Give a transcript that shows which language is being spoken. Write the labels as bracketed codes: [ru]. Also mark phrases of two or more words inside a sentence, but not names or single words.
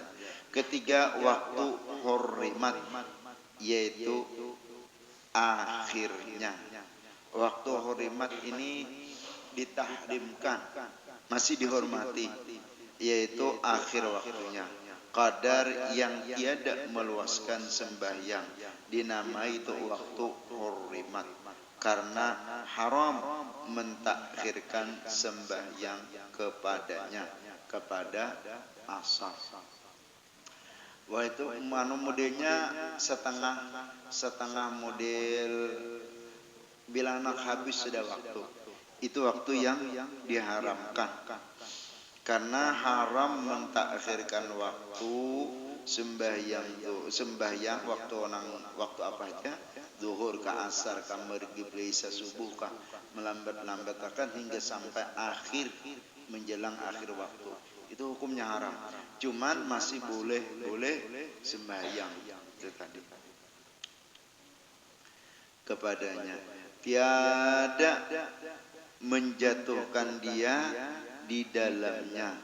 [id] Ketiga waktu hurrimat, yaitu akhirnya. Waktu hurrimat ini ditahrimkan, masih dihormati, yaitu akhir waktunya. Qadar yang tiada meluaskan sembahyang dinamai itu waktu hurrimat, karena haram mentakhirkan sembahyang kepadanya, kepada asar. [bjn] Wah itu modelnya setengah model bila nak habis sudah waktu. [id] Itu waktu yang diharamkan. Karena haram mentakhirkan waktu sembahyang waktu apa aja, zuhur ka asar ka maghrib isya subuh ka melambat-lambatkan hingga sampai akhir menjelang akhir waktu. Itu hukumnya haram. Cuman masih boleh sembahyang itu tadi kepadanya. Tiada menjatuhkan dia di dalamnya.